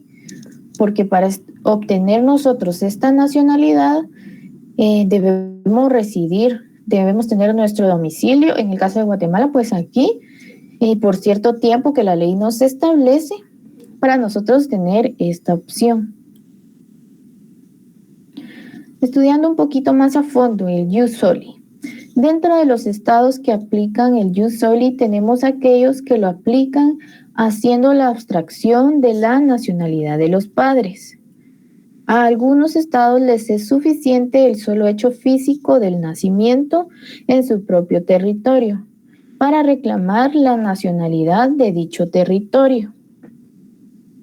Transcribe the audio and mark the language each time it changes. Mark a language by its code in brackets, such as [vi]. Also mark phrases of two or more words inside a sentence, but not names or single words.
[es] Porque para obtener nosotros esta nacionalidad debemos residir, debemos tener nuestro domicilio, en el caso de Guatemala, pues aquí, por cierto tiempo que la ley nos establece, para nosotros tener esta opción. Estudiando un poquito más a fondo el [la] jus soli. [es] Dentro de los estados que aplican el [la] jus soli [es] tenemos aquellos que lo aplican haciendo la abstracción de la nacionalidad de los padres. A algunos estados les es suficiente el solo hecho físico del nacimiento en su propio territorio para reclamar la nacionalidad de dicho territorio.